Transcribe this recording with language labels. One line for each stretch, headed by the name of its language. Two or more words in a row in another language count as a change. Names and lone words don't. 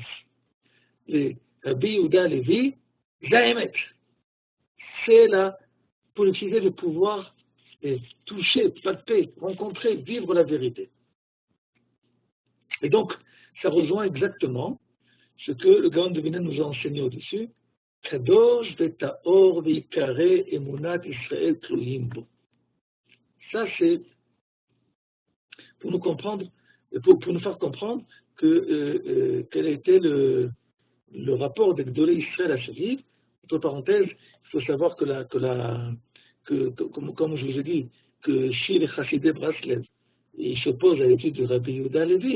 French: Les Rabbi Yehuda Levi, Zaemet. C'est la possibilité de pouvoir toucher, palper, rencontrer, vivre la vérité. Et donc, ça rejoint exactement ce que le Gaon de Vilna nous a enseigné au-dessus.
Hebrew: קדוש וטהור ועיקר אמונת ישראל תלויים בו.
French: Ça, c'est pour nous comprendre, pour nous faire comprendre quel a été le rapport des
Hebrew: גדולי ישראל
French: à ce livre. Entre parenthèses, il faut savoir comme je vous ai dit, que chez les
Hebrew: חסידי ברסלב,
French: il s'oppose à l'étude de Rabbi Yehuda Levi.